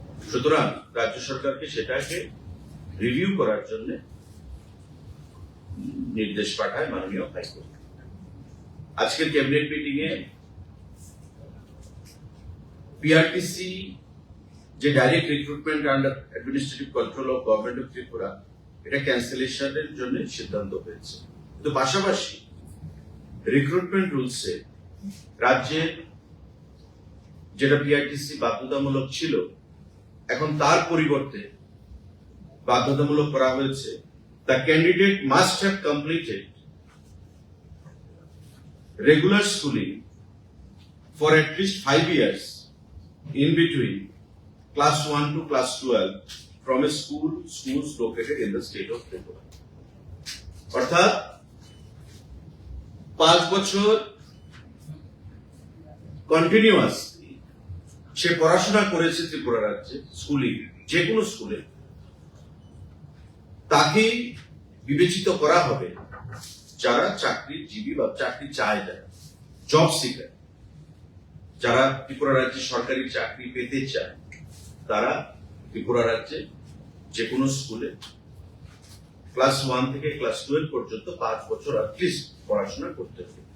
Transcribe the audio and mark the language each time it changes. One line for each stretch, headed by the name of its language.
Bangla: সুতরাং রাজ্য সরকারকে সেটাকে রিভিউ করার জন্য নির্দেশ পাঠায় মাননীয় হাইকোর্ট। আজকের ক্যাবিনেট মিটিং এ পিআরটিসি যে direct recruitment under administrative control of government of Tripura, এটা ক্যান্সেলেশনের জন্য সিদ্ধান্ত হয়েছে। কিন্তু পাশাপাশি রিক্রুটমেন্ট রুলসে রাজ্যের যেটা পিআরটিসি বাধ্যতামূলক ছিল, এখন তার পরিবর্তে বাধ্যতামূলক করা হয়েছে
English: the candidate must have completed regular schooling for at least 5 years in between class 1 to class 12 from a schools located in the state of Tripura.
Bangla: অর্থাৎ 5 বছর কন্টিনিউয়াস সে পড়াশোনা করেছে ত্রিপুরা রাজ্যে, স্কুলিং, যে কোনো স্কুলে, তাকে বিবেচিত করা হবে যারা চাকরিজীবী বা চাকরি চায়, যারা জব সিকার, যারা ত্রিপুরা রাজ্যে সরকারি চাকরি পেতে চায়, তারা ত্রিপুরা রাজ্যে যে কোনো স্কুলে ক্লাস 1 থেকে ক্লাস 12 পর্যন্ত 5 বছর অ্যাটলিস্ট পড়াশোনা করতে হবে।